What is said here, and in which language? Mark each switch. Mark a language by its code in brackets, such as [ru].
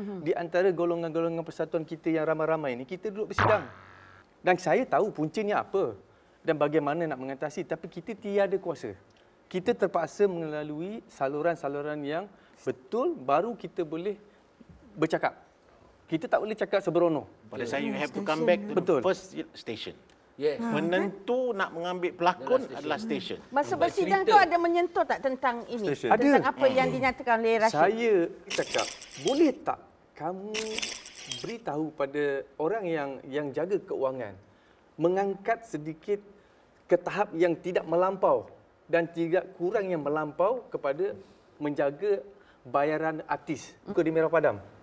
[ms] Di antara golongan-golongan persatuan kita yang ramai-ramai ini, kita duduk bersidang. Dan saya tahu puncanya apa dan bagaimana nak mengatasi, tapi kita tiada kuasa. Kita terpaksa melalui saluran-saluran yang betul, baru kita boleh bercakap. Kita tak boleh cakap seberono. Pada saya, [en] you have to come back to the first station. Yes. [ms] Penentu nak mengambil pelakon adalah station. Masa bersidang tu ada menyentuh tak tentang ini? [en] Station. [ms] Tentang Ada. apa yang dinyatakan oleh Rashid? Saya cakap, boleh tak kamu beritahu pada orang yang jaga keuangan, mengangkat sedikit ke tahap yang tidak melampau dan tidak kurang yang melampau kepada menjaga bayaran artis. Muka di merah padam.